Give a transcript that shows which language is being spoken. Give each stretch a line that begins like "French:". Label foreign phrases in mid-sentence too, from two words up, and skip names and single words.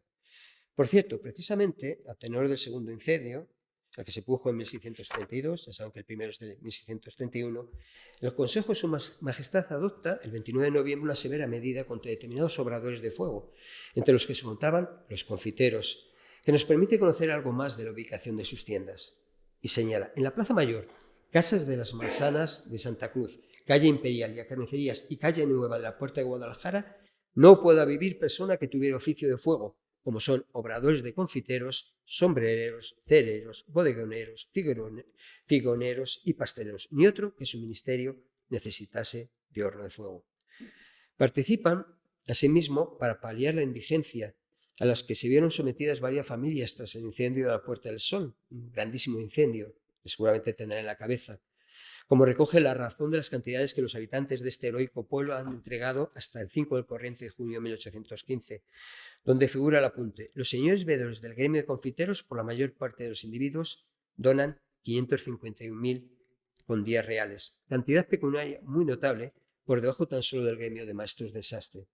Spanish: Por cierto, precisamente, a tenor del segundo incendio, el que se produjo en 1632, ya saben que el primero es de 1631, el Consejo de Su Majestad adopta el 29 de noviembre una severa medida contra determinados obradores de fuego, entre los que se contaban los confiteros, que nos permite conocer algo más de la ubicación de sus tiendas. Y señala, en la Plaza Mayor, Casas de las Manzanas de Santa Cruz, Calle Imperial y a Carnicerías y Calle Nueva de la Puerta de Guadalajara, no pueda vivir persona que tuviera oficio de fuego, como son obradores de confiteros, sombrereros, cereros, bodegoneros, figoneros y pasteleros, ni otro que su ministerio necesitase de horno de fuego. Participan, asimismo, para paliar la indigencia a las que se vieron sometidas varias familias tras el incendio de la Puerta del Sol, un grandísimo incendio que seguramente tendrá en la cabeza, como recoge la razón de las cantidades que los habitantes de este heroico pueblo han entregado hasta el 5 del corriente de junio de 1815, donde figura el apunte: los señores veedores del gremio de confiteros, por la mayor parte de los individuos, donan 551.000 con días reales, cantidad pecuniaria muy notable por debajo tan solo del gremio de maestros del sastre.